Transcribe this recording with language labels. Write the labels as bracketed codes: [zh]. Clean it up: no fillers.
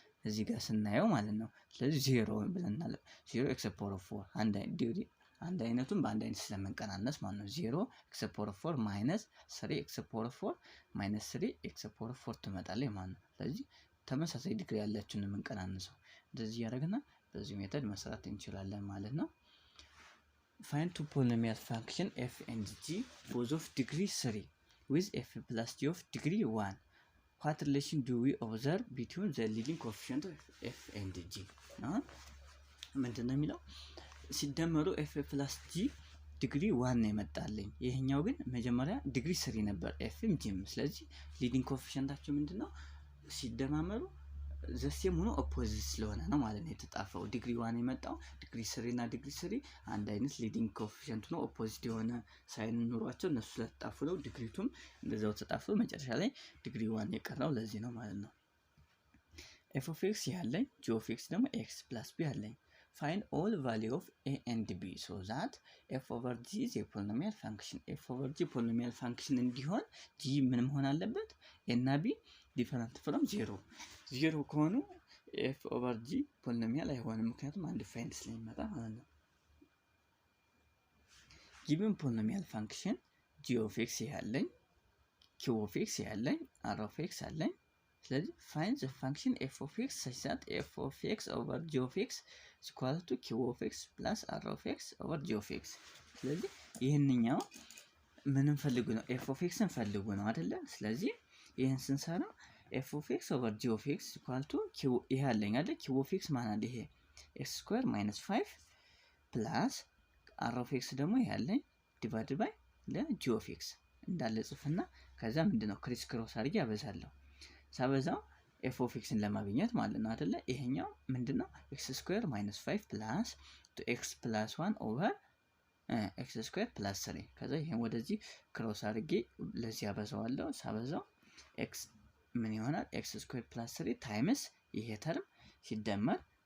[am] እዚህ ጋር ስናየው ማለት ነው። ስለዚህ 0 ብለናል። 0 ኤክስ ፓወር 4 አንድ አይነቱን በአንድ አይነት ስለምንቀናነስ ማለት ነው። 0 ኤክስ ፓወር 4 ማይነስ 3 ኤክስ ፓወር 4 ማይነስ 3 ኤክስ ፓወር 4 ትመጣለች ማለት ነው። ስለዚህ ተመሳሳይ ዲግሪ ያላችሁን የምንቀናንሰው እንደዚህ ያደርግና በዚህ ሜተድ መስራት እንችላለን ማለት ነው። [en] find two polynomial function f and g both of degree 3 with f plus g of degree 1. What relation do we observe between the leading coefficient of f and g? [am] ምንድነው የሚለው ሲደመሩ f plus g ዲግሪ 1 ነው የመጣልኝ። ይሄኛው ግን መጀመሪያ ዲግሪ 3 ነበር fም gም። ስለዚህ ሊዲንግ ኮኤፊሺየንታቸው ምንድነው ሲደማመሩ ዘሴም ሆኖ ኦፖዚት ስለሆነ ነው ማለት ነው የተጣፈው። ዲግሪ 1 የመጣው ዲግሪ 3 እና ዲግሪ 3 አንድ አይነት ሊዲንግ ኮኤፊሺየንት ነው ኦፖዚት የሆነ ሳይን ኑሯቸው እነሱ ስለተጣፉ ነው ዲግሪቱም እንደዛው ተጣፉ መጨረሻ ላይ ዲግሪ 1 የቀረው ለዚህ ነው ማለት ነው። [en] f of x ያለኝ g of x ደግሞ x plus b ያለኝ find all value of a and b so that f over g is a polynomial function. f over g polynomial function እንዲሆን g [am] ምን መሆን አለበት [en] a እና b different from 0 ከሆኑ f over g polynomial አይሆንም [am] ምክንያቱም አንድ ፋይንድ ስለሚመጣ ማለት ነው። [en] given polynomial function g of x ያለኝ q of x ያለኝ r of x አለኝ። ስለዚህ find the function f of x such that f of x over g of x is equal to q of x plus r of x over g of x. [am] ስለዚህ ይሄንኛው ምንም ፈልጉ ነው f of x እንፈልጉ ነው አይደለ? ስለዚህ ይሄን ስንሰራ [en] f of x over g of x is equal to q ይሄ አለኝ አይደል? [am] q of x ማለት አለ ይሄ x square minus 5 plus r of x ደግሞ ይሄ አለኝ divided by g of x እንዳለ ጽፍና ከዛ ምንድነው ክሪስ ክሮስ አድርጌ አበዛለሁ። ሳበዛው f of x ለማግኘት ማለት ነው አይደለ? ይሄኛው ምንድነው x square minus 5 plus 2x plus 1 over x square plus 3 ከዛ ይሄን ወደዚህ ክሮስ አድርጌ ለዚህ አበዛዋለሁ። ሳበዛው x ምን ይሆናል x square plus 3 times ይሄ ተርም ሲደመር